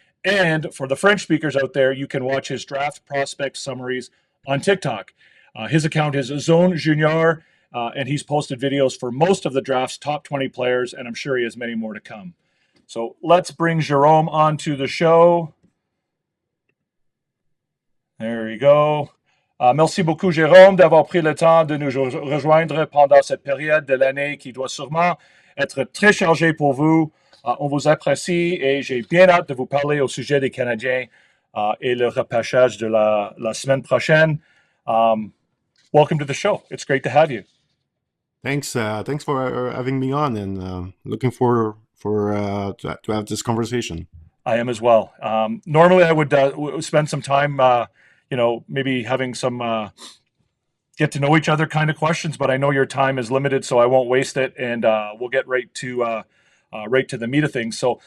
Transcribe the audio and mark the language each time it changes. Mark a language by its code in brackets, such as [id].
[en] And for the French speakers out there, you can watch his draft prospect summaries on TikTok. His account is Zone Junior, and he's posted videos for most of the draft's top 20 players, and I'm sure he has many more to come. So let's bring Jérôme onto the show. There you go. [fr] Merci beaucoup, Jérôme, d'avoir pris le temps de nous rejoindre pendant cette période de l'année qui doit sûrement être très chargée pour vous. On vous apprécie et j'ai bien hâte de vous parler au sujet des Canadiens et le repêchage de la semaine prochaine. [en] Welcome to the show. It's great to have you. Thanks for having me on, and looking forward to have this conversation. I am as well. Normally, I would spend some time, maybe having some get to know each other kind of questions, but I know your time is limited, so I won't waste it, and we'll get right to the meat of things.